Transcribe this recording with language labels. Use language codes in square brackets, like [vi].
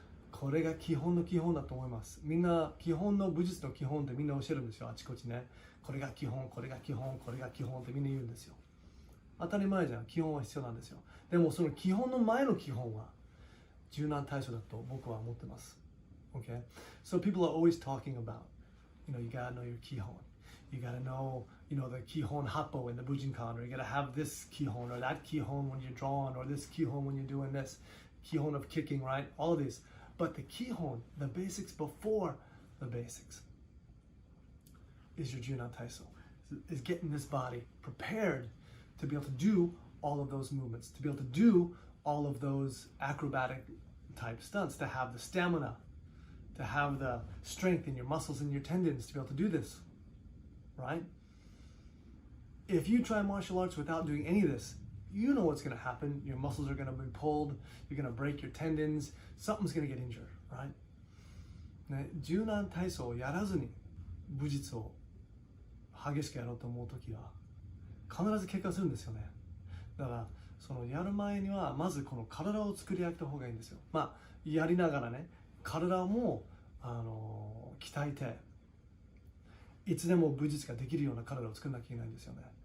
[ja] これが基本の基本だと思います。みんな基本の武術の基本ってみんな教えるんですよ、あちこちね。これが基本、これが基本、これが基本ってみんな言うんですよ。当たり前じゃん、基本は必要なんですよ。でもその基本の前の基本は柔軟体操だと僕は思ってます。 [en] Okay? So people are always talking about, you gotta know your kihon. You gotta know, the kihon happo in the Bujinkan, or you gotta have this kihon or that kihon when you're drawing, or this kihon when you're doing this, kihon of kicking, right? All of these. But the kihon, the basics before the basics, is your Junan Taiso, is getting this body prepared to be able to do all of those movements, to be able to do all of those acrobatic type stunts, to have the stamina, to have the strength in your muscles and your tendons to be able to do this, right? If you try martial arts without doing any of this, you know what's going to happen. Your muscles are going to be pulled, you're going to break your tendons, something's going to get injured, right? [ja] ね、柔軟体操をやらずに武術を激しくやろうと思うときは必ず怪我するんですよね。だからそのやる前にはまずこの体を作り上げた方がいいんですよ。まあやりながらね、体も鍛えていつでも武術ができるような体を作らなきゃいけないんですよね。